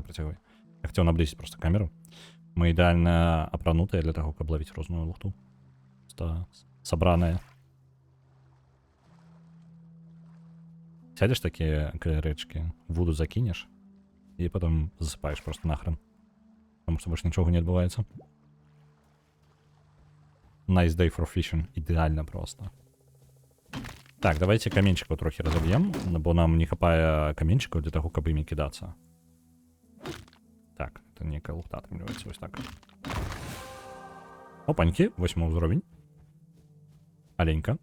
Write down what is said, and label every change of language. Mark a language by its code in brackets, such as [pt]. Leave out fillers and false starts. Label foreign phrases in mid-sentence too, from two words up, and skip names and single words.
[be] Я хацеў наблізіць просто камеру. Мы ідэальна апранутыя для таго, каб лавіць розную лухту. Просто сабраная. Сядзеш такія каля рэчкі, воду закінеш, і потом засыпаеш просто нахрен. Таму што больш нічога не адбываецца. [en] Nice day for fishing. [be] Ідэальна просто. Так, давайте каменчикаў трохі разоб'ем, бо нам не хапае каменчикаў для таго, каб імі кідацца. Так, [ru] это некая [be] лухта атрымліваецца вось так. Опанькі, 8 ўзровень. Аленька.